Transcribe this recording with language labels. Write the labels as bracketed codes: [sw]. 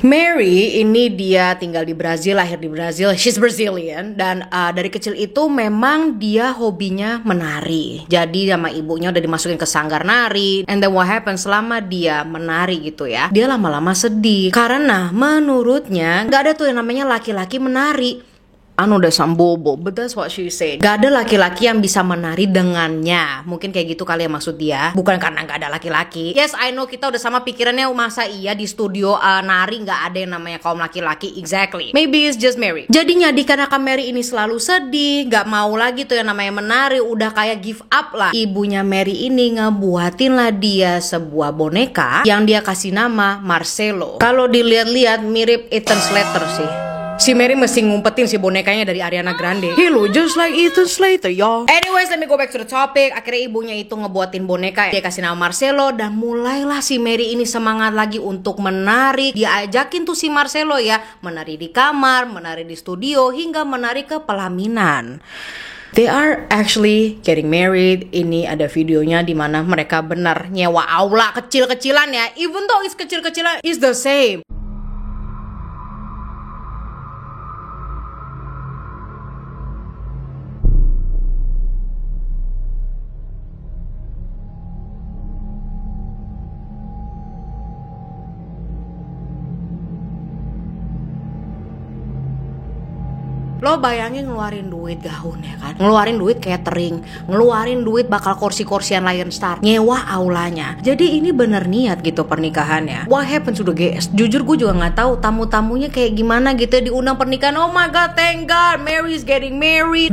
[id] Mary ini dia tinggal di Brazil, lahir di Brazil. [en] She's Brazilian. [id] Dan dari kecil itu memang dia hobinya menari. Jadi sama ibunya udah dimasukin ke sanggar nari. [en] And then what happened [id] selama dia menari gitu ya, dia lama-lama sedih. Karena menurutnya gak ada tuh yang namanya laki-laki menari. Anu udah sambobo, [en] but that's what she said. [id] Gak ada laki-laki yang bisa menari dengannya. Mungkin kayak gitu kali ya maksud dia. Bukan karena gak ada laki-laki. [en] Yes, I know [id] kita udah sama pikirannya. Masa iya di studio nari gak ada yang namanya kaum laki-laki. [en] Exactly. Maybe it's just Mary. [id] Jadinya dikarenakan Mary ini selalu sedih, gak mau lagi tuh yang namanya menari, udah kayak [en] give up [id] lah. Ibunya Mary ini ngebuatin lah dia sebuah boneka yang dia kasih nama Marcelo. Kalau dilihat-lihat mirip Ethan Slater sih. Si Mary mesti ngumpetin si bonekanya dari Ariana Grande. [en] He look just like Ethan Slater, y'all. Anyways, let me go back to the topic. [id] Akhirnya ibunya itu ngebuatin boneka, dia kasih nama Marcelo. Dan mulailah si Mary ini semangat lagi untuk menari. Dia ajakin tuh si Marcelo ya, menari di kamar, menari di studio, hingga menari ke pelaminan. [en] They are actually getting married. [id] Ini ada videonya di mana mereka benar nyewa aula kecil-kecilan ya. [en] Even though it's [id] kecil-kecilan, [en] it's the same. [id] Lo bayangin ngeluarin duit gaun ya kan, ngeluarin duit catering, ngeluarin duit bakal kursi-kursian Lion Star, nyewa aulanya. Jadi ini bener niat gitu pernikahannya. [en] What happened to the guest? [id] Jujur gue juga nggak tahu tamu-tamunya kayak gimana gitu ya, diundang pernikahan. [en] Oh my god, thank god, Mary is getting married.